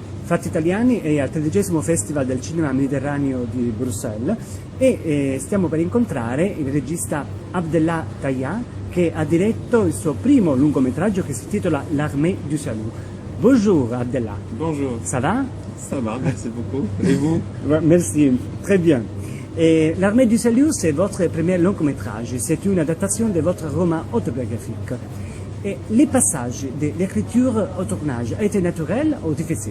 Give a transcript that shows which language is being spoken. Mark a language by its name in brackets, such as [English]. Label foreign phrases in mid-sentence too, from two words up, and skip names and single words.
[Italian] Fatti Italiani è al 13° Festival del Cinema Mediterraneo di Bruxelles e stiamo per incontrare il regista Abdellah Taïa che ha diretto il suo primo lungometraggio che si intitola L'Armée du Salut. [French] Bonjour Abdellah. Bonjour. Ça va? Ça va, merci beaucoup. Et vous? Merci, très bien. Et L'Armée du Salut, c'est votre premier long-métrage. C'est une adaptation de votre roman autobiographique. Et les passages de l'écriture au tournage étaient naturels ou difficiles?